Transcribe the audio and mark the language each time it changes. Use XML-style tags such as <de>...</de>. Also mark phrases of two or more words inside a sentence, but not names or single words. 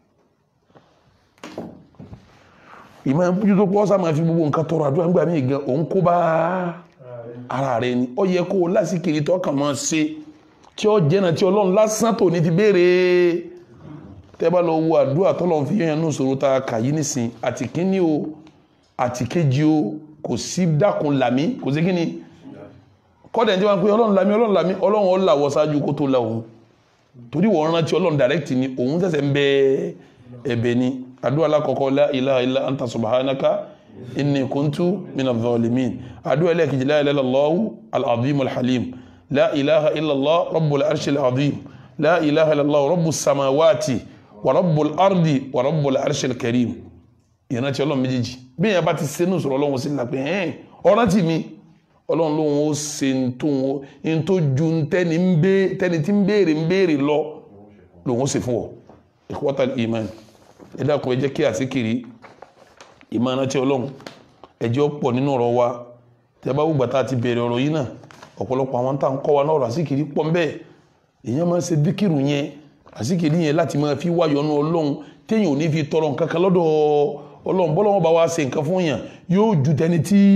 <yo>ìmọ̀ bójú tó pọ́ sá máa fi gbogbo nǹkan tọrọ àdúrà gbà mí gan òun kó bá ara rẹ ni ó yẹ kó o lásìkiri tó kàn máa ṣe tí ó jẹ́nà tí ọlọ́run lásán tó ní ti béèrè tẹ́bá lọ wo àdúrà tọ́lọ́run fi yẹn nù sọ̀rọ̀ ta kàyí nísìn àti kíní o àti kéjì o kò sí dákun làmí kò sí kíní kọ́dẹ̀ tí wọ́n pe ọlọ́run lami ọlọ́run ó là wọ́ ṣáájú kó tó la òun torí wọ́n rántí ọlọ́run direct ni òun ṣẹ̀ṣẹ̀ ń bẹ ẹ̀bẹ̀ ni àdúrà alákọ̀ọ́kọ́</yo> <ar>لا إله إلا أنت سبحانك إني كنت من الظالمين</ar> <yo>àdúrà ẹlẹ́ẹ̀kejì</yo> <ar>لا إله إلا الله العظيم الحليم لا إله إلا الله رب العرش العظيم لا إله إلا الله رب السماوات ورب الأرض ورب العرش الكريم</ar> <yo>ìrántí ọlọ́run méjèèjì bí èèyàn bá ti sẹ́nu sọ̀rọ̀ ọlọ́run sí la pé ọ̀rántí mi ọlọ́run lóhun ó ṣe ń tó ju tẹ́ni tí ń béèrè lọ lóhun ó ṣe fún ọ</yo> <ar>إخوة الإيمان</ar> <yo>ẹ dákun ẹ jẹ́ kí àsìkiri ìmọ̀ràn tí ọlọ́run ẹ jẹ́ ó pọ̀ nínú ọ̀rọ̀ wa tí a bá wùgbà tá a ti bẹ̀rẹ̀ ọ̀rọ̀ yìí náà ọ̀pọ̀lọpọ̀ àwọn tá à ń kọ́ wa náà ọ̀rọ̀ àsìkiri pọ̀ ńbẹ́ èèyàn máa ń ṣe díkìrù yẹn àsìkiri yẹn láti máa fi wáyọ̀ nù ọlọ́run téèyàn ò ní fi tọrọ nǹkan kan lọ́dọ̀ ọlọ́run bọ́lọ́wọ́n bá wá ṣe nǹkan fún yàn yóò ju tẹni tí</yo>